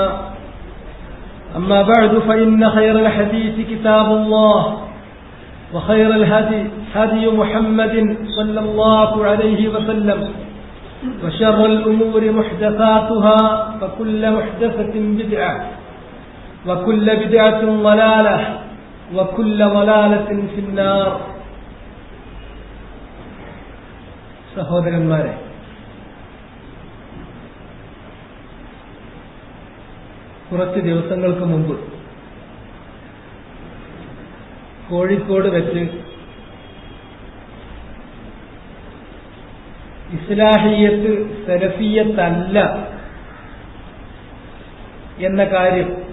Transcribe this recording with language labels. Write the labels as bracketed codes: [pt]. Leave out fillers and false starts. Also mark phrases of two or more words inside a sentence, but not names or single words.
[ar] أما بعد فإن خير الحديث كتاب الله وخير الهدي هدي محمد صلى الله عليه وسلم وشر الأمور محدثاتها فكل محدثة بدعة وكل بدعة ضلالة وكل ضلالة في النار. [ml] സഹോദരന്മാരെ, കുറച്ച് ദിവസങ്ങൾക്ക് മുമ്പ് കോഴിക്കോട് വെച്ച് ഇസ്ലാഹിയത്ത് സലഫിയത്തല്ല എന്ന കാര്യം